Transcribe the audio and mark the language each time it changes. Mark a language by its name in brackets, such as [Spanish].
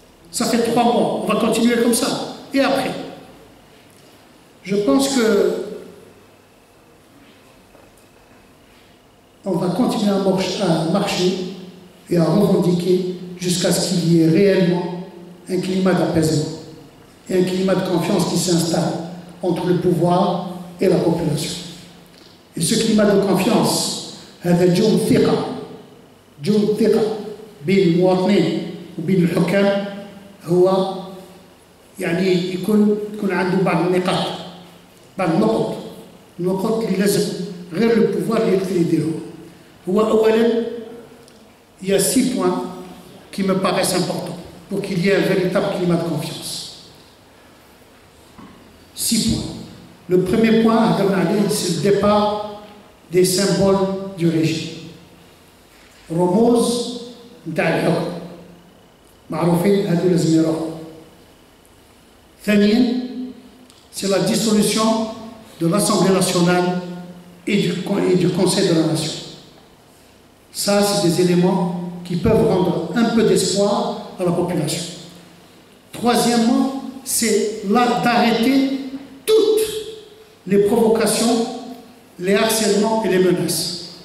[French] Ça fait 3 mois, on va continuer comme ça. Et après? Je pense que on va continuer à marcher et à revendiquer jusqu'à ce qu'il y ait réellement un climat d'apaisement et un climat de confiance qui s'installe entre le pouvoir et la population. Et ce climat de confiance, [Arabic] هذا جو الثقة بين المواطنين وبين الحكام هو يعني يكون عنده بعض النقط اللي لازم غير البوفوار اللي يقدر يديرهم. هو أولاً [French] il y a 6 points qui me paraissent importants pour qu'il y ait un véritable climat de confiance. 6 points. Le premier point, c'est le départ des symboles du régime. [Arabic] رموز نتاع الحكم معروفين هذو لازم يروحوا. ثانيا [French] c'est la dissolution de l'Assemblée nationale et du Conseil de la Nation. Ça, c'est des éléments qui peuvent rendre un peu d'espoir à la population. Troisièmement, c'est d'arrêter toutes les provocations, les harcèlements et les menaces.